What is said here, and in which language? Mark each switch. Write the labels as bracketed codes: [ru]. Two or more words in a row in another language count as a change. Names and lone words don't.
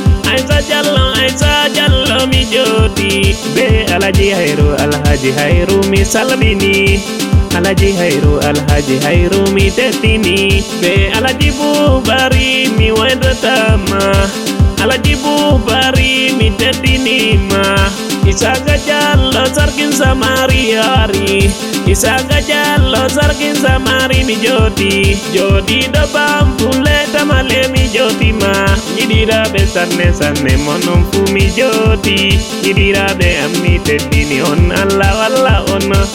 [ff] Aisha Jallo, Aisha Jallo mi joti. Be Alhaji Hairu, Alhaji Hairu mi salmini. Alhaji Hairu, Alhaji Hairu mi tetini. Be Alhaji Bubari mi wedata ma. Alhaji Bubari mi tetini ma. Isaga Jallo [ha] sarkin Samari [ff] ari. Isaga Jallo [ha] sarkin Samari [ff] mi joti. Jodi do bam pule tamale mi joti ma. Yidira be sanne sanne monon fu mi joti. Yidira be ammi teddini on Allah, Allah on.